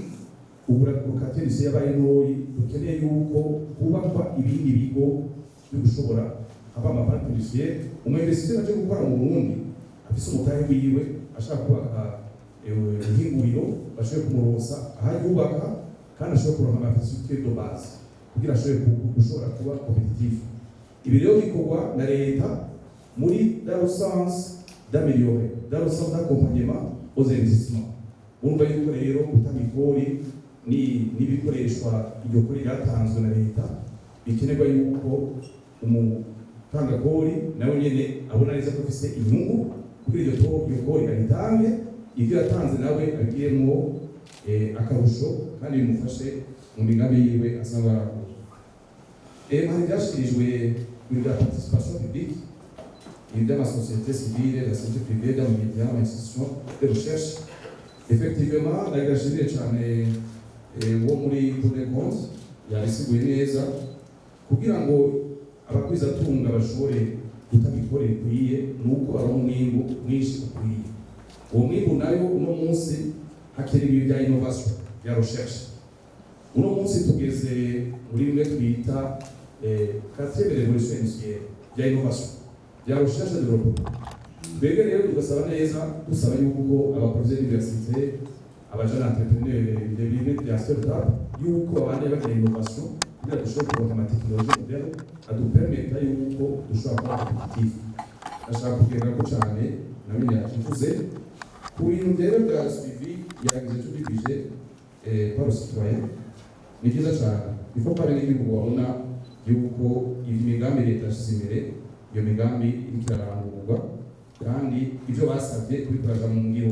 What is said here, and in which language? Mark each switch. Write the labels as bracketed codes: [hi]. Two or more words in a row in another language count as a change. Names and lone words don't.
[rn] uburakatisi yabaye ntoyi dukeneye yuko kubakwa ibindi bigo byo gushobora aba amaparc industriel umwinvestir aje gukora mu Burundi afise umutahe wiwe ashaka kubaka ihinguriro bashobore kumurosa ahayubaka kandi ashobora kuronka [fr] infrastructure de base [rn] kugira ashobore gushobora kuba competitif. Ibi rero bikorwa na leta muri [fr] dans le sens d'améliorer dans le sens d'accompagnement aux investissements. [rn] Urumva yuko rero gutanga ikori n'ibikoreshwa iryo kori ryatanzwe na leta bikenerwa yuko umutanga kori nawe nyene abona neza ko afise inyungu kugira iryo kori aritange ibyo yatanze nawe agiyemo akarusho kandi bimufashe mu migambi yiwe asanga arakora. Hari byashikirijwe muri [fr] la participation publique [rn] ibi by'amasosiyete civile [fr] la société privée dans les médias institutions de recherche. [rn] Effectivement nagashimire cyane wo muri Cour des comptes yabisiguye neza kugira ngo abakwizatunga bashobore gutanga ikori rikwiye nuko ari umwimbu mwinshi ukwiye. Uwo mwimbu nayo uno munsi hakenewe ibya innovation ya recherche. Uno munsi tugeze muri bimwe twita [fr] quatrième révolution industrielle [rn] ya innovation ya [fr] recherche et développement. [rn] Twebwe rero tugasaba neza dusaba yuko abakozi b'université abajana entrepreneur de bimwe bya startup yuko abandi bagira innovation kugira dushobore kuronka amatekinoloji moderne adupermeta yuko dushobora kuba competitif. Ndashaka kugira ko cyane namenye yakivuze ku bintu rero bya suivi yagize tubibije [fr] par citoyen [rn] ni byiza cyane ifo pare n'igihugu babona yuko imigambi leta yashyize imbere iyo migambi ikirarangurwa kandi ibyo basabye kubikoresha mu ngiro.